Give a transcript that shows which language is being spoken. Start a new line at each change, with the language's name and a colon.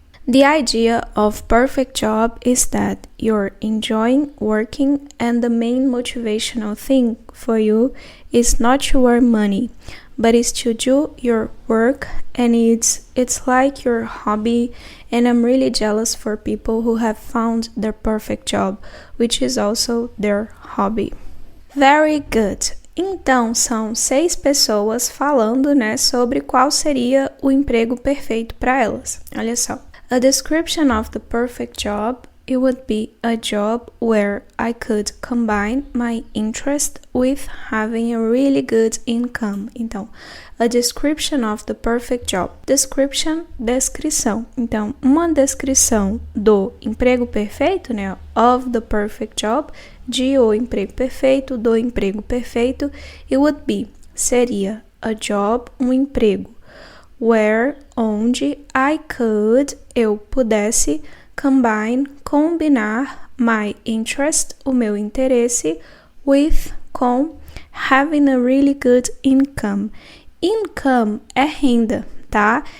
English: The idea of perfect job is that you're enjoying working and the main motivational thing for you is not to earn money, but is to do your work, and it's like your hobby, and I'm really jealous for people who have found their perfect job, which is also their hobby. Very good.
Portuguese: Então, são 6 pessoas falando, sobre qual seria o emprego perfeito para elas. Olha só.
English: A description of the perfect job, it would be a job where I could combine my interest with having a really good income.
Portuguese: Então,
English: a description of the perfect job.
Portuguese: Description, descrição. Então, uma descrição do emprego perfeito,
English: of the perfect job,
Portuguese: de o emprego perfeito, do emprego perfeito,
English: it would be,
Portuguese: seria, a job, um emprego, where, onde, I could, eu pudesse, combine, combinar,
English: my interest,
Portuguese: o meu interesse, with, com,
English: having a really good income.
Portuguese: Income é renda, tá?